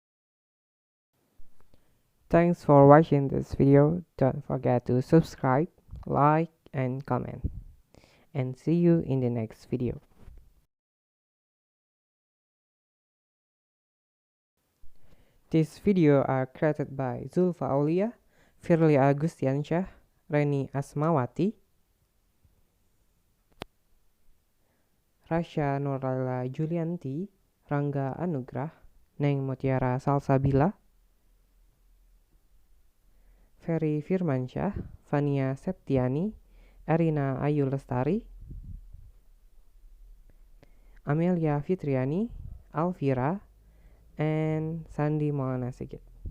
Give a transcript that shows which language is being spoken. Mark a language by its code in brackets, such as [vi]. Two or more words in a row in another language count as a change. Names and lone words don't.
[en] Thanks for watching this video. Don't forget to subscribe, like, and comment. And see you in the next video. This video are created by Zulfa Aulia, Feri Pirmansyah, Reni Asmawati, Rasha Nurala Julianti, Rangga Anugrah, Neng Mutiara Salsabila, Feri Pirmansyah, Fania Septiany, Erina Ayu Lestari, Amelia Pitriyani, Alvira, and Sandi Maulana Sigit.